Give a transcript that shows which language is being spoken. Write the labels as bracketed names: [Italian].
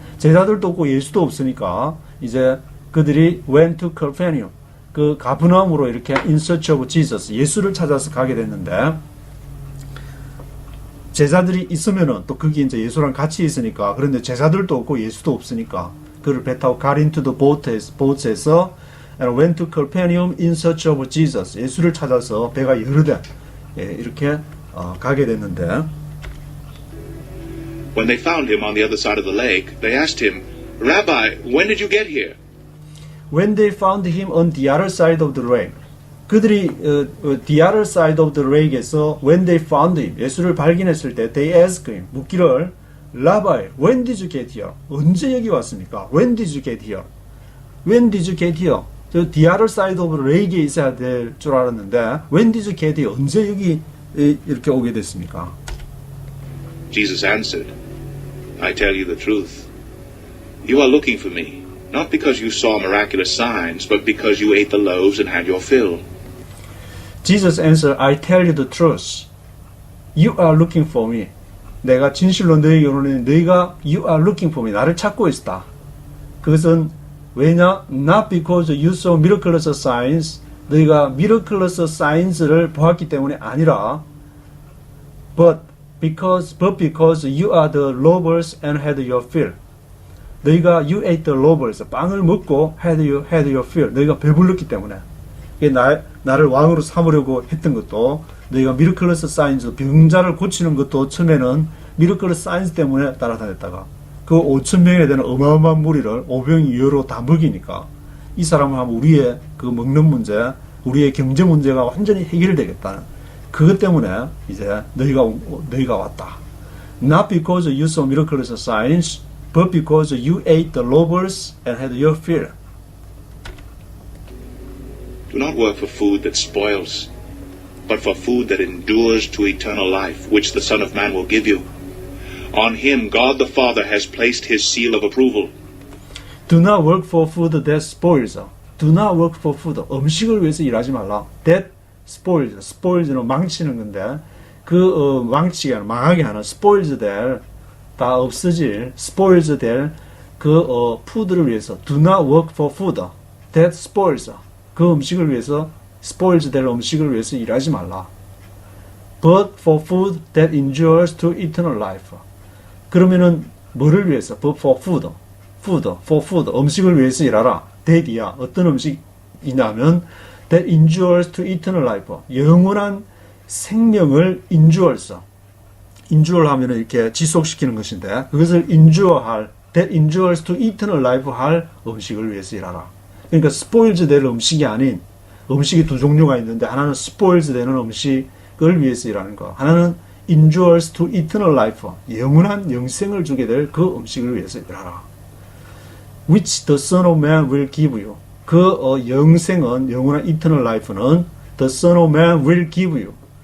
[Korean] 제자들도 없고 예수도 없으니까 이제 그들이 [English] went to Capernaum, [Korean] 그 가브나움으로 이렇게 [English] in search of Jesus, [Korean] 예수를 찾아서 가게 됐는데 제자들이 있으면은 또 거기 이제 예수랑 같이 있으니까, 그런데 제자들도 없고 예수도 없으니까 그를 배 타고 got into the boat에서 [English] and went to Capernaum in search of Jesus, [Korean] 예수를 찾아서 배가 여러 대 이렇게 가게 됐는데 [English] When they found him on the other side of the lake, they asked him, Rabbi, when did you get here? When they found him on the other side of the lake, 그들이 the other side of the lake에서 when they found him, [Korean] 예수를 발견했을 때 [English] they asked him, 묻기를 Rabbi, when did you get here? [Korean] 언제 여기 왔습니까? [English] When did you get here? When did you get here? 저 the other side of the lake에 [Korean] 있어야 될 줄 알았는데 [English] when did you get here? [Korean] 언제 여기 이렇게 오게 됐습니까? [English] Jesus answered, I tell you the truth. You are looking for me, not because you saw miraculous signs, but because you ate the loaves and had your fill. Jesus answered, I tell you the truth. You are looking for me. [Korean] 내가 진실로 너에게 오르는 너희가 [English] you are looking for me. [Korean] 나를 찾고 있다. 그것은 왜냐? [English] Not because you saw miraculous signs. 너희가 miraculous signs를 [Korean] 보았기 때문에 아니라 [English] but because you are the lovers and had your fill. 너희가 you ate the lovers, [Korean] 빵을 먹고 [English] had your fill. [Korean] 너희가 배불렀기 때문에. 나를 왕으로 삼으려고 했던 것도 너희가 miraculous signs, 병자를 고치는 것도 처음에는 miraculous signs 때문에 따라다녔다가 그 5,000명에 되는 어마어마한 무리를 오병이어로 다 먹이니까 이 사람을 하면 우리의 그 먹는 문제, 우리의 경제 문제가 완전히 해결되겠다는 그것 때문에 이제 너희가 왔다. [English] Not because you saw miraculous signs, but because you ate the loaves and had your fill. Do not work for food that spoils, but for food that endures to eternal life, which the Son of Man will give you. On him God the Father has placed his seal of approval. Do not work for food that spoils. Do not work for food. [Korean] 음식을 위해서 일하지 말라. That spoils. spoils는 망치는 건데 그 망치게 하는, 망하게 하는 spoils 될, 다 없어질 spoils 될 그 푸드를 위해서 [English] do not work for food that spoils. [Korean] 그 음식을 위해서 spoils 될 음식을 위해서 일하지 말라. [English] But for food that endures to eternal life. [Korean] 그러면은 뭐를 위해서? [English] But for food. for food. [Korean] 음식을 위해서 일하라. that이야. 어떤 음식이냐면 [English] that endures to eternal life. [Korean] 영원한 생명을 endures. endure 하면은 이렇게 지속시키는 것인데 그것을 endure할 [English] that endures to eternal life [Korean] 할 음식을 위해서 일하라. 그러니까 spoils 될 음식이 아닌 음식이 두 종류가 있는데 하나는 spoils 되는 음식을 위해서 일하는 거. [English] 하나는 endures to eternal life. [Korean] 영원한 영생을 주게 될 그 음식을 위해서 일하라. [English] which the Son of Man will give you. [Korean] 그 영생은 영원한 [English] eternal life는 the Son of Man will give you.